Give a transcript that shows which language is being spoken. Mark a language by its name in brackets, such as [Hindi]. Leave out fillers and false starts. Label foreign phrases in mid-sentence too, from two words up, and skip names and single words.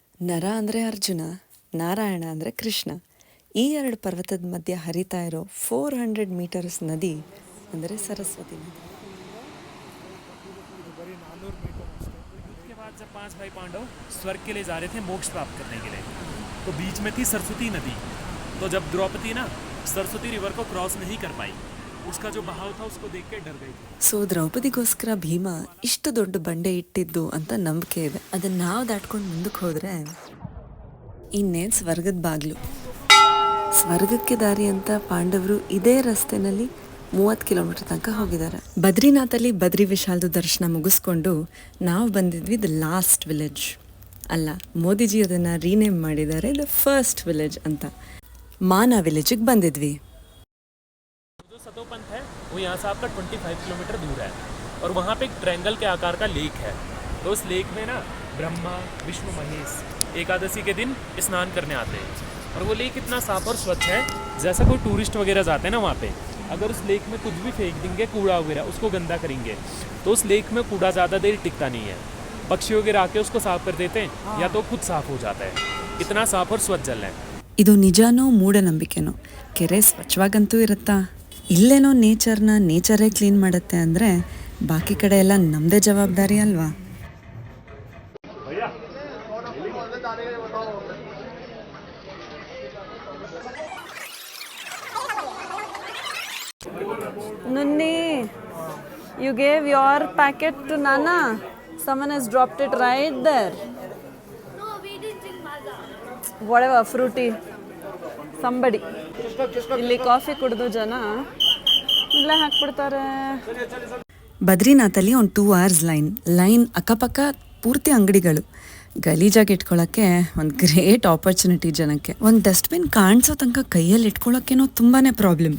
[Kannada] ನರ ಅಂದರೆ ಅರ್ಜುನ, ನಾರಾಯಣ ಅಂದರೆ ಕೃಷ್ಣ. ಈ ಎರಡು ಪರ್ವತದ ಮಧ್ಯೆ ಹರಿತಾ ಇರೋ 400 ಮೀಟರ್ಸ್ ನದಿ ಅಂದರೆ ಸರಸ್ವತಿ ನದಿ. [Hindi] के बाद जब 5 भाई पांडव स्वर्ग के लिए जा रहे थे मोक्ष प्राप्त करने के लिए, तो बीच में थी सरस्वती नदी. तो जब द्रौपदी ना सरस्वती रिवर को क्रॉस नहीं कर पाई, उसका जो बहाव था उसको देख के डर गई थी. ಸೊ ದ್ರೌಪದಿಗೋಸ್ಕರ ಭೀಮ ಇಷ್ಟು ದೊಡ್ಡ ಬಂಡೆ ಇಟ್ಟಿದ್ದು ಅಂತ ನಂಬಿಕೆ ಇದೆ. ಅದನ್ನ ನಾವು ದಾಟ್ಕೊಂಡು ಮುಂದಕ್ಕೆ ಹೋದ್ರೆ ಇನ್ನೇನು ಸ್ವರ್ಗದ ಬಾಗ್ಲು. ಸ್ವರ್ಗಕ್ಕೆ ದಾರಿ ಅಂತ ಪಾಂಡವರು ಇದೇ ರಸ್ತೆನಲ್ಲಿ 30 ಕಿಲೋಮೀಟರ್ ತನಕ ಹೋಗಿದ್ದಾರೆ. ಬದ್ರಿನಾಥಲ್ಲಿ ಬದ್ರಿ ವಿಶಾಲ್ದು ದರ್ಶನ ಮುಗಿಸ್ಕೊಂಡು ನಾವು ಬಂದಿದ್ವಿ [English] the last village. [Hindi] ಅಲ್ಲ, ಮೋದಿಜಿ ಅದನ್ನು ರೀನೇಮ್ ಮಾಡಿದ್ದಾರೆ [English] the first village [Hindi] ಅಂತ. ಮಾನಾ ವಿಲೇಜಿಗೆ ಬಂದಿದ್ವಿ. जो सतोपंथ है वो यहाँ से आपका 25 किलोमीटर दूर है, और वहाँ पे एक ट्रायंगल के आकार का लेक है. तो उस लेक में ना ब्रह्मा विष्णु महेश एकादशी के दिन स्नान करने आते हैं. और वो लेक इतना साफ और स्वच्छ है, जैसा कोई टूरिस्ट वगैरह जाते हैं ना वहाँ पे, अगर उस लेक में कुछ भी फेंक देंगे कूड़ा वगैरह, उसको गंदा करेंगे, तो उस लेक में कूड़ा ज़्यादा देर टिकता नहीं है. पक्षी वगैरह आके उसको साफ कर देते हैं, या तो खुद साफ हो जाता है. इतना साफ और स्वच्छ जल है. [Kannada] ಇದು ನಿಜಾನೋ ಮೂಢನಂಬಿಕೆನೋ, ಕೆರೆ ಸ್ವಚ್ಛವಾಗಂತೂ ಇರುತ್ತಾ? ಇಲ್ಲೇನೋ ನೇಚರೇ ಕ್ಲೀನ್ ಮಾಡುತ್ತೆ ಅಂದರೆ ಬಾಕಿ ಕಡೆ ಎಲ್ಲ ನಮ್ಮದೇ ಜವಾಬ್ದಾರಿ ಅಲ್ವಾ? [English] Nunni, you gave your packet to Nana. Someone has dropped it right there. No, we didn't drink Maaza. Whatever, fruity. Somebody. [Kannada] ಇಲ್ಲಿ ಕಾಫಿ ಕುಡಿದು ಜನ ಇಲ್ಲೇ ಹಾಕ್ಬಿಡ್ತಾರೆ. ಬದ್ರಿನಾಥಲ್ಲಿ ಒಂದು 2 hours ಲೈನ್ ಅಕ್ಕಪಕ್ಕ ಪೂರ್ತಿ ಅಂಗಡಿಗಳು. ಗಲೀಜಾಗಿ ಇಟ್ಕೊಳ್ಳೋಕ್ಕೆ ಒಂದು [English] great opportunity [Kannada] ಜನಕ್ಕೆ. ಒಂದು ಡಸ್ಟ್ಬಿನ್ ಕಾಣಿಸೋ ತನಕ ಕೈಯಲ್ಲಿ ಇಟ್ಕೊಳ್ಳೋಕ್ಕೇನೋ ತುಂಬಾನೇ ಪ್ರಾಬ್ಲಮ್.